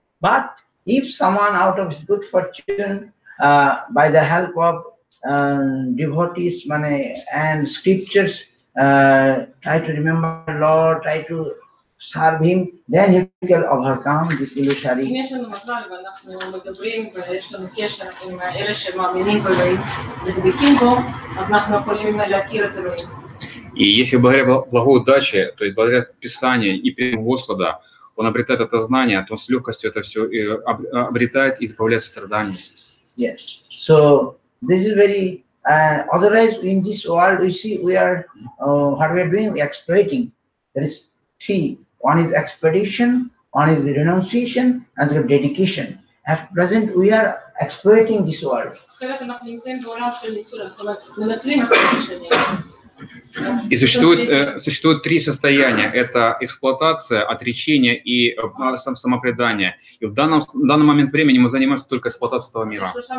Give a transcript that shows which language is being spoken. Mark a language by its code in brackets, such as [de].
[en] But if someone out of his good fortune, by the help of devotees, and scriptures, try to remember Lord, try to serve him, then he can overcome this [he] אם [en] illusory. [he] יש לנו מזל ואנחנו מדברים ויש לנו קשר עם אלה שמאמינים בו ודבקים בו, אז אנחנו יכולים להכיר את אלוהים. [ru] И если благодаря благой удаче, то есть благодаря Писанию и примеру Господа, он обретает это знание, то он с легкостью это все обретает и избавляет страданий. [en] Yes. So this is very. Otherwise, in this world, we see we are what we are doing. We are exploiting. There is three. One is expedition, one is renunciation, and the dedication. At present, we are exploiting this world. [he] אחרת אנחנו נמצאים בעולם של ניצול, אנחנו מנצלים את השני. [ru] И существует три состояния. Это эксплуатация, отречение и самопредание. И в данный момент времени мы занимаемся только эксплуатацией этого мира.